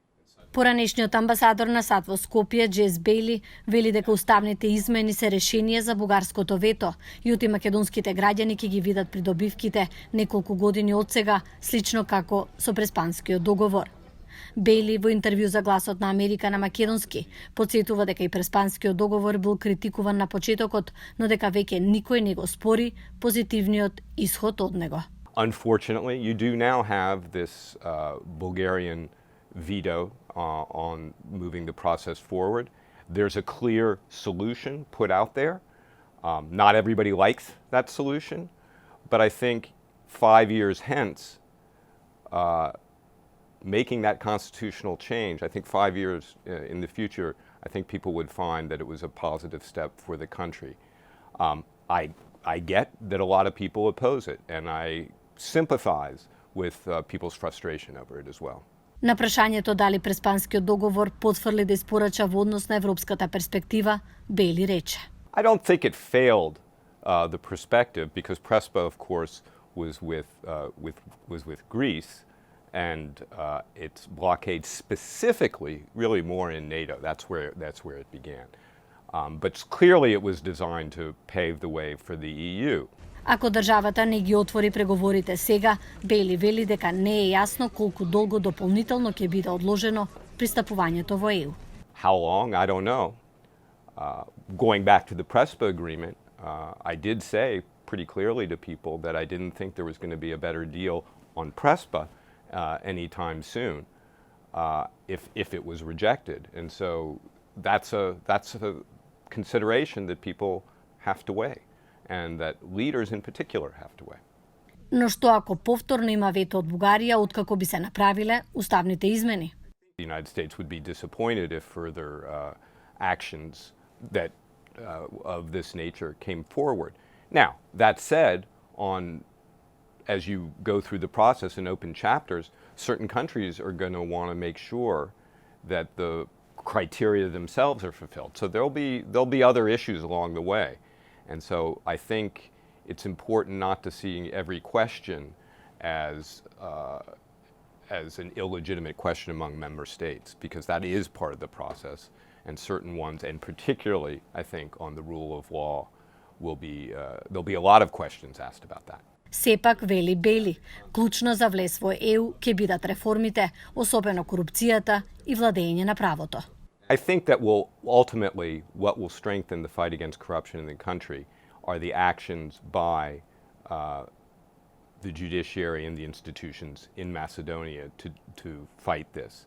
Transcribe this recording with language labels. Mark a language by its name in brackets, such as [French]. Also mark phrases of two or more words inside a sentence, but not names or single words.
[Macedonian] Поранешниот амбасадор на САД во Скопје, Џес Бејли, вели дека уставните измени се решение за бугарското вето и оти македонските граѓани ќе ги видат придобивките неколку години од сега, слично како со Преспанскиот договор. Бејли во интервју за Гласот на Америка на македонски потсетува дека и Преспанскиот договор бил критикуван на почетокот, но дека веќе никој не го спори позитивниот исход од него. [English] Unfortunately, you do now have this Bulgarian veto on moving the process forward. There's a clear solution put out there. Not everybody likes that solution, but I think 5 years hence, making that constitutional change, I think 5 years in the future, I think people would find that it was a positive step for the country. I get that a lot of people oppose it, and I sympathize with people's frustration over it as well. [Macedonian] На прашањето дали Преспанскиот договор потврли да испорача во однос на европската перспектива, Бејли рече: [English] I don't think it failed the perspective because Prespa, of course, was with Greece, and its blockade specifically, really more in NATO. That's where it began. But clearly, it was designed to pave the way for the EU. [Macedonian] Ако државата не ги отвори преговорите сега, Бејли вели дека не е јасно колку долго дополнително ќе биде одложено пристапувањето во ЕУ. [English] How long? I don't know. Going back to the Prespa agreement, I did say pretty clearly to people that I didn't think there was going to be a better deal on Prespa anytime soon if it was rejected. And so that's a consideration that people have to weigh, and that leaders in particular have to weigh. [Macedonian] Но што ако повторно има вето од Бугарија откако би се направиле уставните измени? [English] The United States would be disappointed if further actions that of this nature came forward. Now, that said, as you go through the process in open chapters, certain countries are going to want to make sure that the criteria themselves are fulfilled. So there'll be other issues along the way. And so I think it's important not to see every question as an illegitimate question among member states, because that is part of the process, and certain ones, and particularly I think on the rule of law, there'll be a lot of questions asked about that. [Macedonian] Сепак, вели Бејли, клучно за влез во ЕУ ќе бидат реформите, особено корупцијата и владење на правото. [English] I think that what will strengthen the fight against corruption in the country are the actions by the judiciary and the institutions in Macedonia to fight this.